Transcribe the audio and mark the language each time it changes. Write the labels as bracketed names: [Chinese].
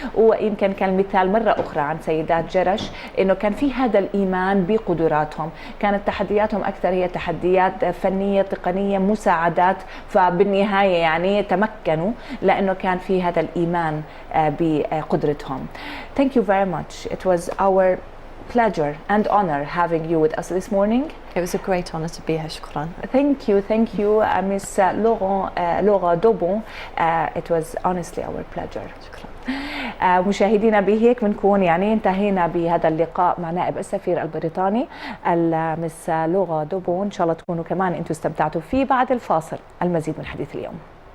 [Arabic] ويمكن كان مثال مرة أخرى عن سيدات جرش، إنه كان في هذا الإيمان بقدراتهم، كانت تحدياتهم أكثر هي تحديات فنية تقنية مساعدات، فبالنهاية يعني تمكنوا لأنه كان في هذا الإيمان بقدرتهم. [English] Thank you very much. It was our pleasure and honor having you with us this morning. It was a great honor to be here. [Arabic] شكرا. [English] Thank you, Miss Lora دوبان. It was honestly our pleasure. [Arabic] شكرا. مشاهدينا، بهيك بنكون يعني انتهينا بهذا اللقاء مع نائب السفير البريطاني المس لورا دوبان. ان شاء الله تكونوا كمان انتم استمتعتوا فيه. بعد الفاصل المزيد من حديث اليوم.